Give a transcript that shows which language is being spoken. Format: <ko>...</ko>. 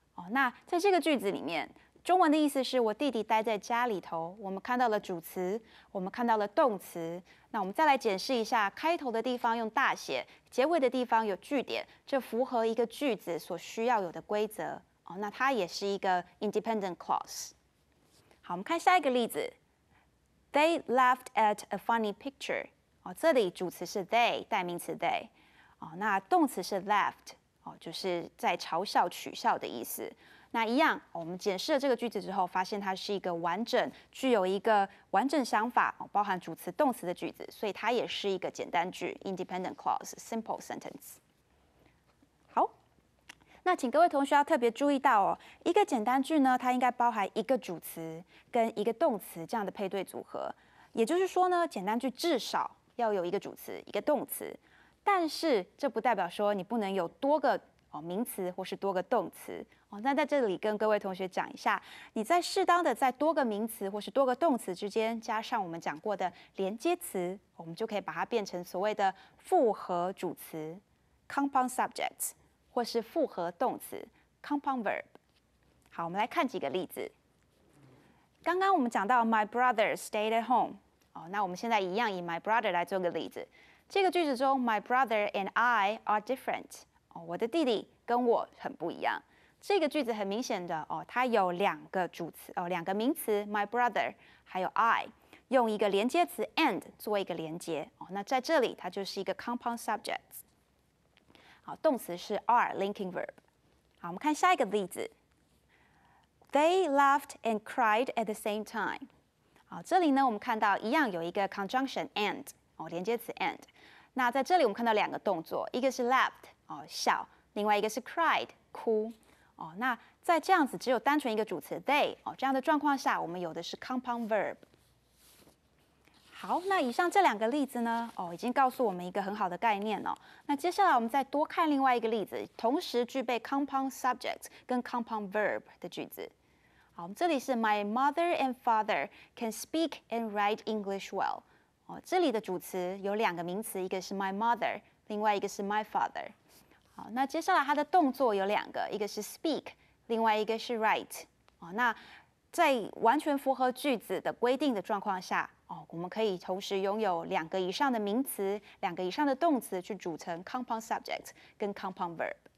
<zh>那在这个句子里面，中文的意思是我弟弟待在家里头。我们看到了主词，我们看到了动词。那我们再来解释一下，开头的地方用大写，结尾的地方有句点，这符合一个句子所需要有的规则。那它也是一个 independent clause。好，我们看下一个例子。</zh> <en>They laughed at a funny picture。</en> <zh>这里主词是 they， 代名词 they。那动词是 laughed，就是在嘲笑、取笑的意思。那一样，我们解释了这个句子之后，发现它是一个完整、具有一个完整想法，包含主词、动词的句子，所以它也是一个简单句 （independent clause）、simple sentence。好。那请各位同学要特别注意到一个简单句呢，它应该包含一个主词跟一个动词这样的配对组合。也就是说呢，简单句至少要有一个主词、一个动词，但是这不代表说你不能有多个名词或是多个动词那在这里跟各位同学讲一下，你在适当的在多个名词或是多个动词之间加上我们讲过的连接词，我们就可以把它变成所谓的复合主词 （compound subjects）。或是复合动词 compound verb。好，我们来看几个例子。刚刚我们讲到</zh> <en>My brother stayed at home。</en> <zh>那我们现在一样以 my brother 来做个例子。这个句子中 ，</zh> <en>My brother and I are different。</en> <zh>我的弟弟跟我很不一样。这个句子很明显的它有2个主词2个名词 my brother 还有 I， 用一个连接词 and 做一个连接那在这里它就是一个 compound subject。好，动词是 are linking verb。好，我们看下一个例子。</zh> <en>They laughed and cried at the same time。</en> <zh>好，这里呢我们看到一样有一个 conjunction and 连接词 and。那在这里我们看到2个动作，一个是 laughed 笑，另外一个是 cried 哭。那在这样子只有单纯一个主词 they 这样的状况下，我们有的是 compound verb。好，那以上这2个例子呢，已经告诉我们一个很好的概念了。那接下来我们再多看另外一个例子，同时具备 compound subject 跟 compound verb 的句子。好，我们这里是</zh> <en>My mother and father can speak and write English well。</en> <zh>这里的主词有2个名词，一个是 my mother， 另外一个是 my father。好，那接下来它的动作有2个，一个是 speak， 另外一个是 write。那在完全符合句子的规定的状况下，我们可以同时拥有2个以上的名词、2个以上的动词去组成 compound subject 跟 compound verb。</zh>